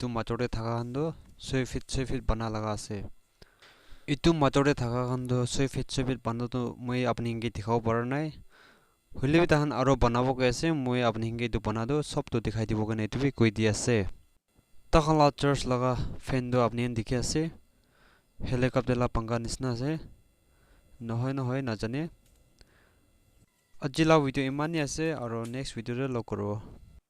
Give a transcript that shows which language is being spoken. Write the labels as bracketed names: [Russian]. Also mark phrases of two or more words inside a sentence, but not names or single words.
[Naga Pidgin] machor te thaka khan to 6 feet bana laga ase etu machor te thaka khan to 6 feet bana to moi apni ke dikhao para nai hole bi tahan aro banabo ke ase moi apni ke etu bana do sob to dikhai dibo kane etu bi koi di ase takhan la church laga fan do apni dikhi ase helicopter la pangka nisna ase নহয় najane ajila video imani ase aro [English] next video [Naga Pidgin] re log koro